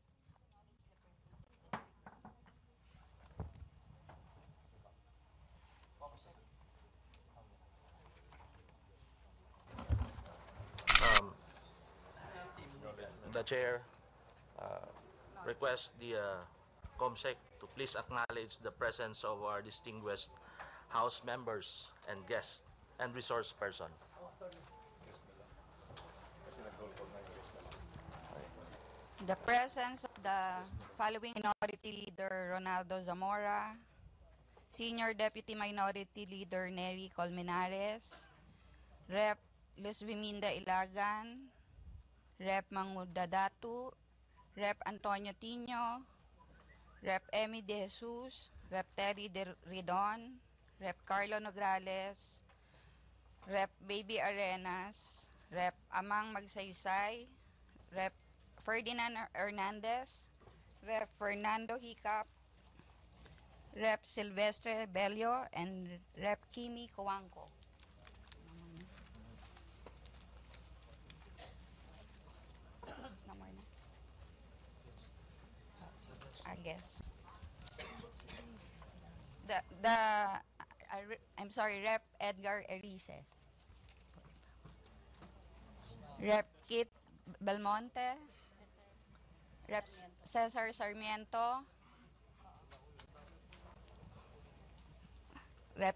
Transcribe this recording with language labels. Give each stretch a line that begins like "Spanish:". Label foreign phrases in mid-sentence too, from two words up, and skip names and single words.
English: The chair requests the COMSEC to please acknowledge the presence of our distinguished House members and guests and resource person. The presence of the following Minority Leader Ronaldo Zamora, Senior Deputy Minority Leader Nery Colmenares, Rep. Luz Viminda Ilagan, Rep. Manguda Datu, Rep. Antonio Tino, Rep. Emmy De Jesus, Rep. Terry De Ridon, Rep. Carlo Nograles, Rep. Baby Arenas, Rep. Amang Magsaysay, Rep. Ferdinand Hernandez, Rep. Fernando Hicap, Rep. Silvestre Bello, and Rep. Kimi Coangco. I guess. I'm sorry, Rep. Edgar Erice. Rep. Kit Belmonte. Rep. Cesar Sarmiento. Rep.